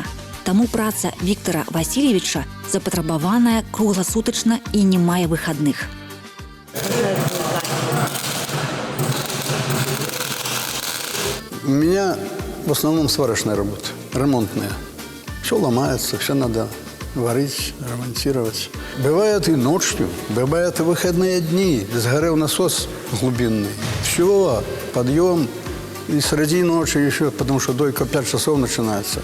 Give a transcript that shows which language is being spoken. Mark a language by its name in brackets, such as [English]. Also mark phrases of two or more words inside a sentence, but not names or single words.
[Belarusian] Таму праца Віктора Васильевича запатрабаваная кругласутачна і не мае выхадных. [Russian] У меня в основном сварочная работа, ремонтная. Все ломается, все надо варить, ремонтировать. Бывает и ночью, бывает и выходные дни. Сгорел насос глубинный. Все, подъем. И среди ночи еще, потому что дойка 5 часов начинается.